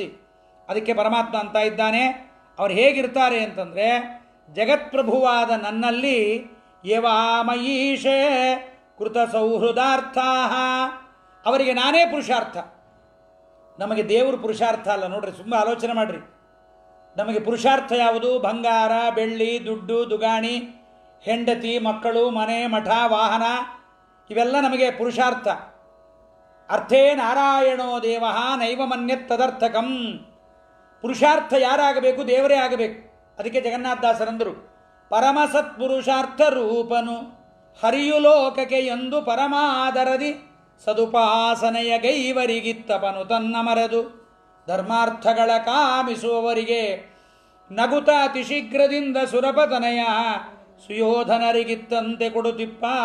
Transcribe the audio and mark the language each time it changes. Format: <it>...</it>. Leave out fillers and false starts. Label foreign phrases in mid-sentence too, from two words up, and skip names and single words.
<kn>ಅದಕ್ಕೆ ಪರಮಾತ್ಮ ಅಂತ ಇದ್ದಾನೆ, ಅವ್ರು ಹೇಗಿರ್ತಾರೆ ಅಂತಂದರೆ, ಜಗತ್ಪ್ರಭುವಾದ ನನ್ನಲ್ಲಿ</kn> <sa>ಯವಾಮಯೀಶೇ ಕೃತ ಸೌಹೃದಾರ್ಥ,</sa> <kn>ಅವರಿಗೆ ನಾನೇ ಪುರುಷಾರ್ಥ. ನಮಗೆ ದೇವರು ಪುರುಷಾರ್ಥ ಅಲ್ಲ ನೋಡ್ರಿ, ತುಂಬ ಆಲೋಚನೆ ಮಾಡಿರಿ. ನಮಗೆ ಪುರುಷಾರ್ಥ ಯಾವುದು? ಬಂಗಾರ, ಬೆಳ್ಳಿ, ದುಡ್ಡು, ದುಗಾಣಿ, ಹೆಂಡತಿ, ಮಕ್ಕಳು, ಮನೆ, ಮಠ, ವಾಹನ, ಇವೆಲ್ಲ ನಮಗೆ ಪುರುಷಾರ್ಥ.</kn> <sa>ಅರ್ಥೇ ನಾರಾಯಣೋ ದೇವ ನೈವ ಮನ್ಯತ್ ತದರ್ಥಕಂ.</sa> <kn>ಪುರುಷಾರ್ಥ ಯಾರಾಗಬೇಕು? ದೇವರೇ ಆಗಬೇಕು. ಅದಕ್ಕೆ ಜಗನ್ನಾಥದಾಸರಂದರು, ಪರಮ ಸತ್ಪುರುಷಾರ್ಥ ರೂಪನು ಹರಿಯು ಲೋಕಕ್ಕೆ ಎಂದು ಪರಮಾದರದಿ ಸದುಪಾಸನೆಯ ಗೈವರಿಗಿತ್ತಪನು ತನ್ನ ಮರೆದು ಧರ್ಮಾರ್ಥಗಳ ಕಾಮಿಸುವವರಿಗೆ ನಗುತ ಅತಿ ಶೀಘ್ರದಿಂದ ಸುರಪತನಯ ಸುಯೋಧನರಿಗಿತ್ತಂತೆ ಕೊಡುತ್ತಿಪ್ಪ.</kn>